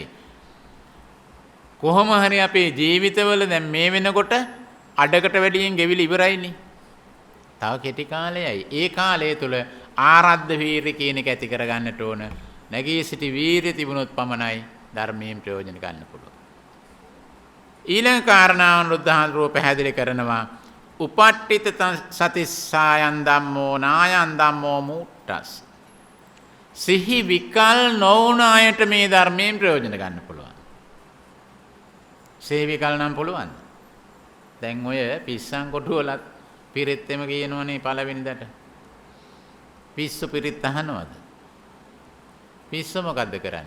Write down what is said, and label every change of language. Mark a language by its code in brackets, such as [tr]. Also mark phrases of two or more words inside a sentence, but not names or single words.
[si] කොහොම හරි අපේ ජීවිතවල දැන් මේ වෙනකොට අඩකට වැඩියෙන් ගෙවිලි ඉවරයිනේ. තව කෙටි කාලයයි. ඒ කාලය තුල ආරද්ධ වීරිය කියන එක ඇති කරගන්නට ඕන. නැගී සිටි වීරිය තිබුණොත් පමණයි ධර්මයෙන් ප්‍රයෝජන ගන්න පුළුවන්. ඊළඟ කාරණාව රුද්ධාන්තරෝ පැහැදිලි කරනවා [pi] උපට්ඨිත සතිස්සායන් ධම්මෝ නායන් ධම්මෝ මුට්ටස්. [si] සිහි විකල් නොවුන අයට මේ ධර්මයෙන් ප්‍රයෝජන ගන්න පුළුවන්. සිහි විකල් නම් පුළුවන්. දැන් ඔය පිස්සන් කොටුවලත් පිරිත්ෙම කියනවනේ පළවෙනිදට. පිස්සු පිරිත් අහනවද? පිස්සු මොකද්ද කරන්නේ?